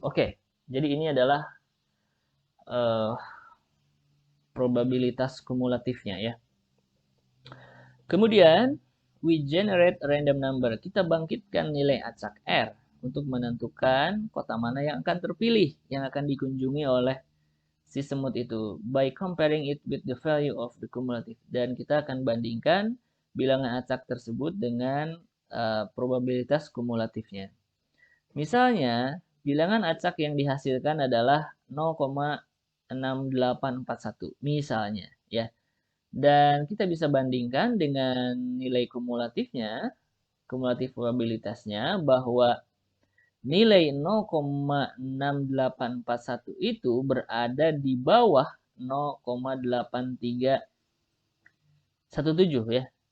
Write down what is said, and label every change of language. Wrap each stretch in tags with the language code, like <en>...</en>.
<id>Oke, jadi ini adalah probabilitas kumulatifnya ya. Kemudian,</id> <en>we generate random number.</en> <id>Kita bangkitkan nilai acak R untuk menentukan kota mana yang akan terpilih, yang akan dikunjungi oleh si semut itu.</id> <en>By comparing it with the value of the cumulative.</en> <id>Dan kita akan bandingkan bilangan acak tersebut dengan probabilitas kumulatifnya. Misalnya, bilangan acak yang dihasilkan adalah 0,6841. Misalnya, ya. Dan kita bisa bandingkan dengan nilai kumulatifnya, kumulatif probabilitasnya, bahwa nilai 0,6841 itu berada di bawah 0,8317 ya.</id>